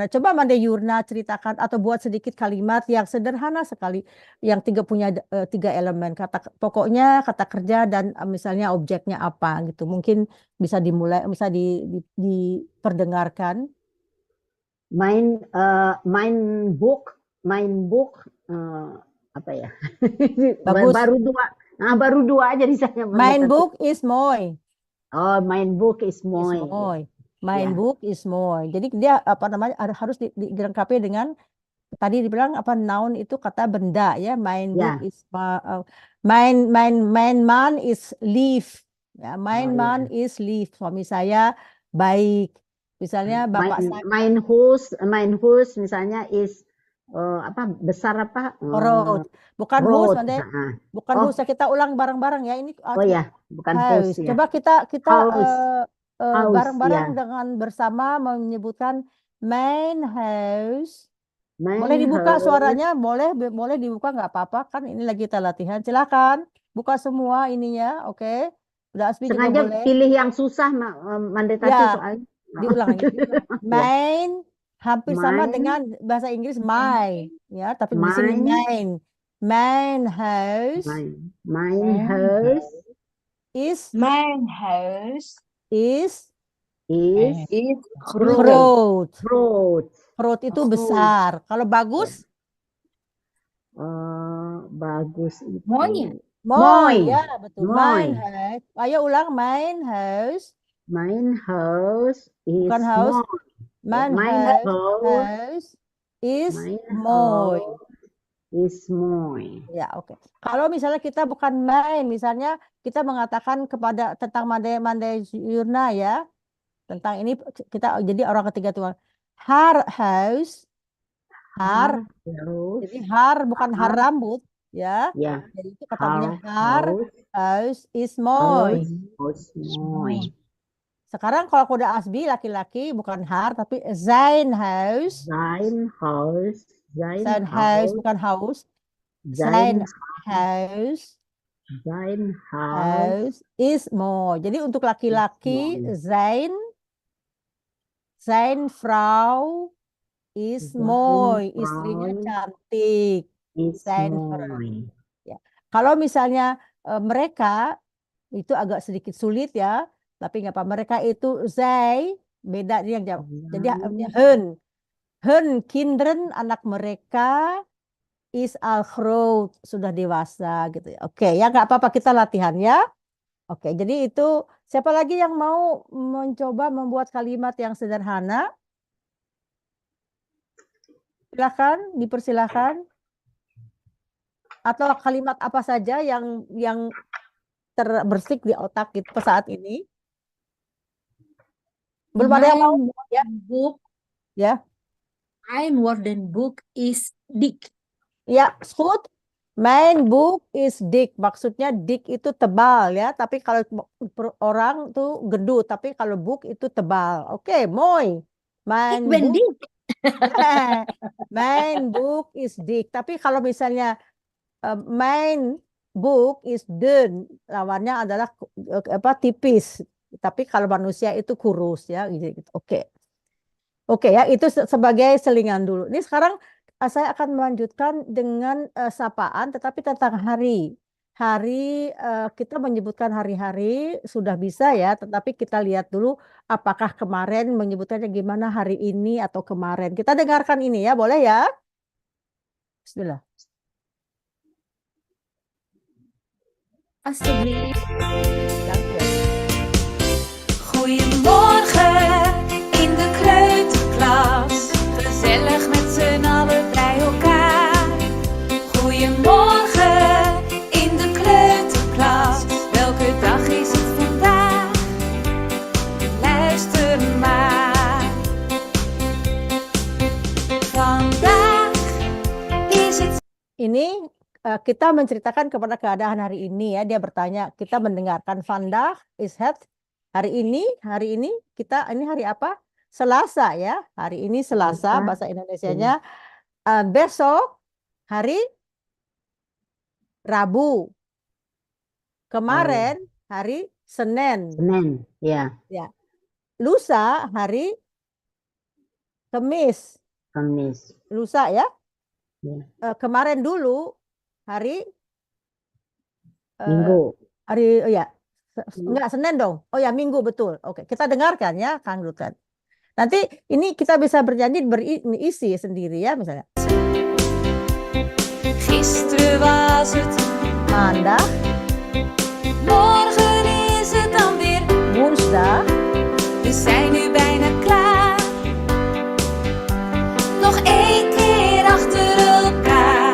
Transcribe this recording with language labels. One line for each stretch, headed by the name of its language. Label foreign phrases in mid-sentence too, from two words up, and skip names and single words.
Indonesian: Coba Mande Yurna ceritakan atau buat sedikit kalimat yang sederhana sekali, yang punya 3 elemen, pokoknya kata kerja dan misalnya objeknya apa gitu. Mungkin bisa dimulai, bisa diperdengarkan.
Dutch: Mein book
Indonesian: apa ya? Bagus. baru dua aja misalnya.
Dutch: Mein book is mooi. Oh, mein book is mooi. Mein book is mooi.
Indonesian: Jadi dia apa namanya harus dilengkapi dengan tadi dibilang apa, noun itu kata benda ya.
Dutch: Mein book is mein man is lief. Ya, mein man is lief.
Indonesian: Suami saya baik. Misalnya bapak saya.
Dutch: Mein house
Indonesian: misalnya is besar apa? Road. Bukan house, bukan house. Kita ulang bareng-bareng ya. Ini bukan house. Coba kita bareng-barang dengan bersama menyebutkan
Dutch: mein house.
Indonesian: Boleh dibuka suaranya, boleh dibuka, nggak apa-apa kan, ini lagi kita latihan. Silakan buka semua ininya, oke. Udah Asbi juga boleh. Pilih yang susah Mandetati soalnya. Diulang ya. Mein hampir sama dengan bahasa Inggris my ya, tapi di sini
Dutch: mein house. Mein house is groot.
Indonesian: Groot itu besar. Kalau bagus? Bagus itu.
Dutch: Mooi.
Indonesian: Ya, betul.
Dutch: Mein house.
Indonesian: Ayo ulang,
Dutch: mein house. Mein house is
Indonesian: bukan house.
Dutch: Mein house is mooi. Is mooi.
Indonesian: Ya, oke. Kalau misalnya kita bukan main, misalnya kita mengatakan tentang Mande Yurna ya, tentang ini kita jadi orang ketiga tuh.
Dutch: Haar house.
Indonesian: Jadi haar bukan haar rambut ya. Jadi itu katanya
Dutch: haar house is mooi.
Indonesian: Sekarang kalau kode Asbi laki-laki bukan haar tapi
Dutch: zijn huis. Zijn huis bukan haus. Zijn Haus
German: Sein Haus
Dutch: is mooi.
Indonesian: Jadi untuk laki-laki,
Dutch: mooi. zijn vrouw is Zijn
Indonesian: mooi. Istrinya
Dutch: vrouw
Indonesian: cantik.
Dutch: is Zijn vrouw. mooi.
Indonesian: Ya. Kalau misalnya mereka itu agak sedikit sulit ya, tapi nggak apa. Mereka itu zij, beda dia yang jawab. Jadi
Dutch: hun kinderen,
Indonesian: anak mereka
Dutch: is al groot,
Indonesian: sudah dewasa gitu ya. Oke, ya nggak apa-apa, kita latihan ya. Oke, jadi itu siapa lagi yang mau mencoba membuat kalimat yang sederhana? Silakan, dipersilakan. Atau kalimat apa saja yang terbersih di otak kita saat ini? Belum ada yang mau? Ya. Book, Ya.
Dutch: Mijn woordenboek is dik. Ya, goed. Mijn boek is dik.
Indonesian: Maksudnya dik itu tebal ya. Tapi kalau orang tuh gendut. Tapi kalau book itu tebal. Oke,
Dutch: mooi. Ik ben dik. Mijn boek is dik.
Indonesian: Tapi kalau misalnya
Dutch: mijn boek is dun.
Indonesian: Lawannya adalah tipis. Tapi kalau manusia itu kurus ya. Gitu. Oke. Oke ya, itu sebagai selingan dulu. Ini sekarang saya akan melanjutkan dengan sapaan, tetapi tentang hari. Hari kita menyebutkan hari-hari sudah bisa ya, tetapi kita lihat dulu apakah kemarin menyebutkannya gimana hari ini atau kemarin. Kita dengarkan ini ya, boleh ya? Bismillah.
Dutch: Alsjeblieft. Dank je. Goedemorgen in de kleuterklas, gezellig met z'n allen bij elkaar. Goedemorgen in de kleuterklas, welke dag is het vandaag? Luister maar. Vandaag is het.
Indonesian: Ini kita menceritakan kepada keadaan hari ini ya. Dia bertanya, kita mendengarkan
Dutch: vandaag is het.
Indonesian: Hari ini kita ini hari apa? Selasa ya. Hari ini Selasa, bahasa Indonesianya. Besok hari Rabu. Kemarin hari Senin. Senin, ya. Ya. Lusa hari Kamis. Kamis. Lusa ya. Ya. Kemarin dulu hari Minggu. hari ya. Enggak, Senin dong. Oh ya, Minggu, betul. Oke, kita dengarkan ya, Kang Rutan. Nanti ini kita bisa bernyanyi berisi sendiri ya, misalnya.
Dutch: Gisteren was het Maandag, morgen is het dan weer. woensdag, We zijn nu bijna klaar. Nog één keer achter elkaar.